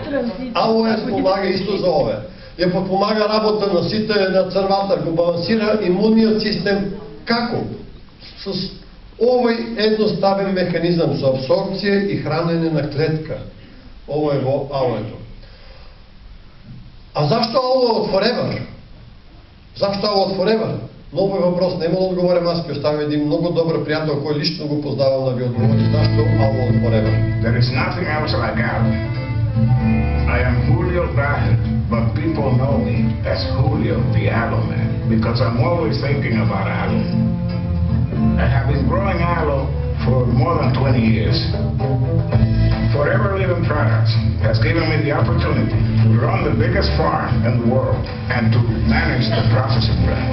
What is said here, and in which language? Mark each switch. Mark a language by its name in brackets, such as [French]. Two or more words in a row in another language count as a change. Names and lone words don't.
[Macedonian] Алоe спомага исто за ове. Ја подпомага работа на сите на црвата, го балансира имунниот систем. Како? С овој едноставен механизам за абсорбција и хранење на клетка. Ово е во алоето. А зашто алоe од Forever? Зашто алоe од Forever? [Bulgarian] Много е въпрос, не мога да отговорим, аз ќе оставим един много добър приятел, кој лично го познавам да ви отговори зашто алоe од Forever. [English] There is nothing else like aloe. I am Julio Brahe, but people know me as Julio the Aloe Man because I'm always thinking about aloe. I have been growing aloe for more than 20 years. Forever Living Products has given me the opportunity to run the biggest farm in the world and to manage the processing plant.